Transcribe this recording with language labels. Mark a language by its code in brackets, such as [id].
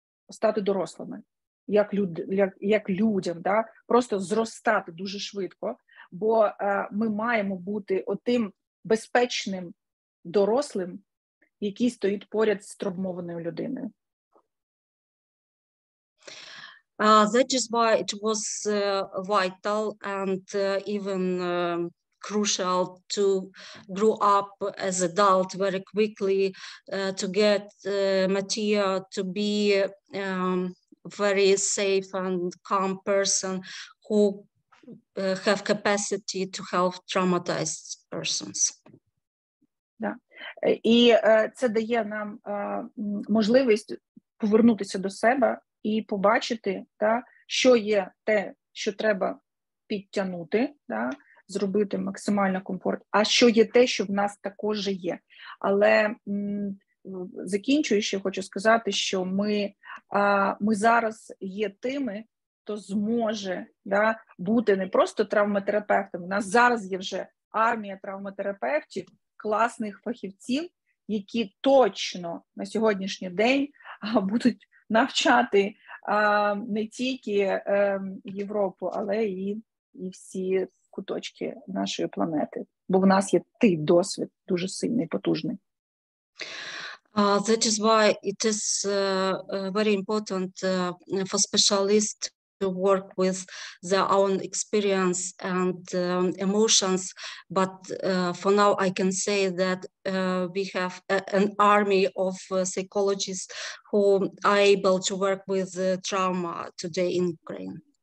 [uk] стати дорослими, як людям, да? Просто зростати дуже швидко, бо ми маємо бути отим безпечним дорослим, який стоїть поряд з травмованою людиною. [en] That is why it was vital and even crucial to grow up as adult very quickly, to get Martha to be very safe and calm person who have capacity to help traumatized persons. [uk] Да. І це дає нам можливість повернутися до себе і побачити, да, що є те, що треба підтягнути, да, зробити максимально комфорт, а що є те, що в нас також є. Але закінчуючи, хочу сказати, що ми зараз є тими, хто зможе, да, бути не просто травматерапевтом. У нас зараз є вже армія травматерапевтів, класних фахівців, які точно на сьогоднішній день будуть навчати не тільки Європу, але і всі куточки нашої планети. Бо в нас є той досвід дуже сильний, потужний. [en] That is why it is very important for specialists to work with their own experience and emotions. But for now, I can say that we have an army of psychologists who are able to work with trauma today in Ukraine.